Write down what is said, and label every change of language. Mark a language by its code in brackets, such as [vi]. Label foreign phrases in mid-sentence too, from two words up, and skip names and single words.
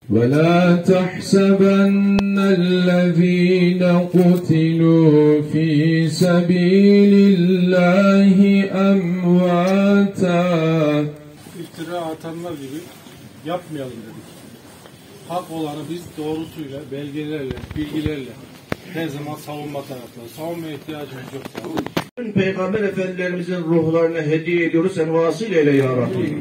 [ar] وَلَا تَحْسَبَنَّ الَّذ۪ينَ قُتِلُوا ف۪ي سَب۪يلِ اللّٰهِ اَمْوَاتًا. [tr] İftira atanlar gibi yapmayalım dedik. Hak olanı biz doğrusuyla, belgelerle, bilgilerle her zaman savunma tarafları. Savunmaya ihtiyacımız yok. Peygamber Efendilerimizin ruhlarına hediye ediyoruz. Sen vasıl eyle ya Rabbi.